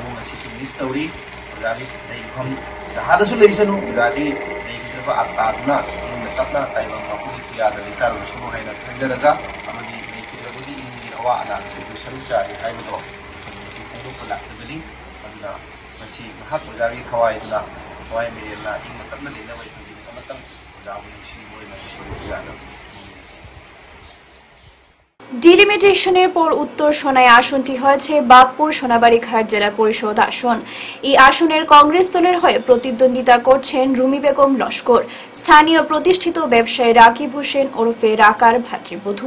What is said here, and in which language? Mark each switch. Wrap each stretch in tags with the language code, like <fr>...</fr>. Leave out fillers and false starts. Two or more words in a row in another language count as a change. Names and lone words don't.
<mni>मसिसु मिस तौरी जाबी लेइफम जहादसु लेइसनु जाबी लेगिद्रबा आतादना तपना ताइबा मापुली कियादा लेतार सुनो हाइना खंजरगा अमदी लेगिद्रबगी इनि अवा अना सलु चारि हाइबदो मसि फोंदोक लाक्सबनि अदुना मसि महात जाबी थवाइदना थवाइ मेरना इं मतमना लेना वइ फंदि मतम जाबु निसि मोइना सुरुयादा</mni> <bn>ডিলিমিটেশনের পর উত্তর সোনাই আসনটি হয়েছে বাগপুর সোনাবাড়িঘাট জেলা পরিষদ আসন। এই আসনের কংগ্রেস দলের হয়ে প্রতিদ্বন্দ্বিতা করছেন রুমি বেগম লস্কর। স্থানীয় প্রতিষ্ঠিত ব্যবসায়ী রাকিব হোসেন ওরফে রাকার ভাতৃবধূ।</bn>